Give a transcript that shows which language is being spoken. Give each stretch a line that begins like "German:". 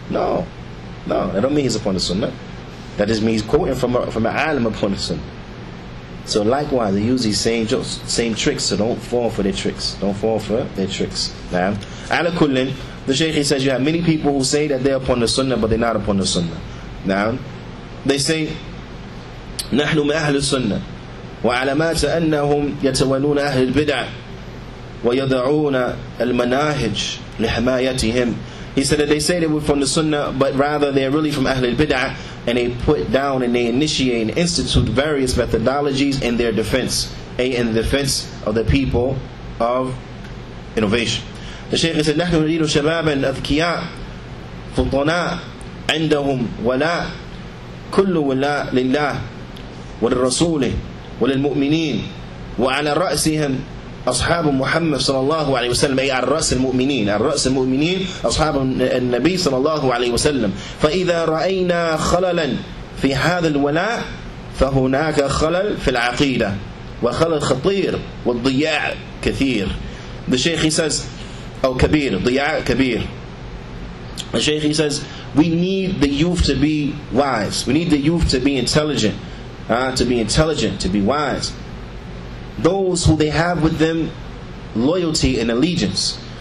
English: No, that don't mean he's upon the Sunnah. That just means he's quoting from an alim upon the Sunnah. So likewise, they use these same tricks. So don't fall for their tricks. Don't fall for their tricks. Now, ala kullin, the Shaykh he says you have many people who say that they're upon the Sunnah, but they're not upon the Sunnah. Now, they say,
Arabic: نحن من أهل السنة وعلامات أنهم يتولون أهل البدع ويضعون المناهج لحمايتهم.
English: He said that they say they were from the Sunnah, but rather they're really from Ahl al-Bid'ah, and they put down and they initiate and institute various methodologies in their defense, in the defense of the people of innovation. The Shaykh said,
Arabic: نحن نريد شبابا أذكياء فطناء عندهم ولاء كل ولاء لله وللرسول وللمؤمنين وعلى رأسهم أصحاب محمد صلى الله عليه وسلم، أي على رأس المؤمنين أصحاب النبي صلى الله عليه وسلم. فإذا رأينا خللا في هذا الولاء فهناك خلل في العقيدة وخلل خطير والضياع كثير.
English: The Shaykh he says,
Arabic: كبير, ضياع كبير.
English: The Shaykh he says, we need the youth to be wise. We need the youth to be intelligent, to be wise. Those who they have with them loyalty and allegiance.